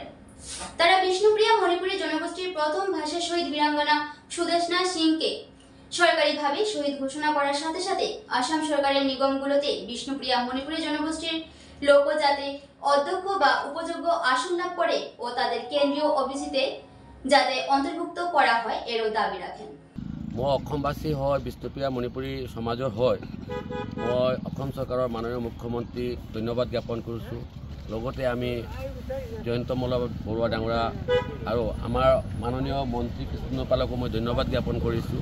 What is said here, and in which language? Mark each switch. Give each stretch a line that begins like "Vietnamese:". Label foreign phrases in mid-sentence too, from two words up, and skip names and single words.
Bangla: তারা বিষ্ণুপ্রিয়া মণিপুরী জনগোষ্ঠীর প্রথম ভাষা শহীদ বীরাঙ্গনা সুদেশনা সিংকে সরকারিভাবে শহীদ ঘোষণা করার সাথে সাথে আসাম সরকারের নিগমগুলোতে বিষ্ণুপ্রিয়া মণিপুরী জনগোষ্ঠীর লোক যাতে অধ্যক্ষ বা উপযোগ্য আসন লাভ করে ও তাদের কেন্দ্রীয় ওবিসিতে যাতে অন্তর্ভুক্ত করা হয় এরও দাবি রাখেন।
Assamese: মই অসমবাসী হয় বিষ্ণুপ্ৰিয়া মণিপুৰী সমাজৰ হয় মই অসম চৰকাৰৰ মাননীয় মুখ্যমন্ত্ৰীক ধন্যবাদ জ্ঞাপন কৰিছোঁ। লগতে আমি জয়ন্তমল্ল বৰুৱা ডাঙৰা আৰু আমাৰ মাননীয় মন্ত্ৰী কৃষ্ণপালকো মই ধন্যবাদ জ্ঞাপন কৰিছোঁ।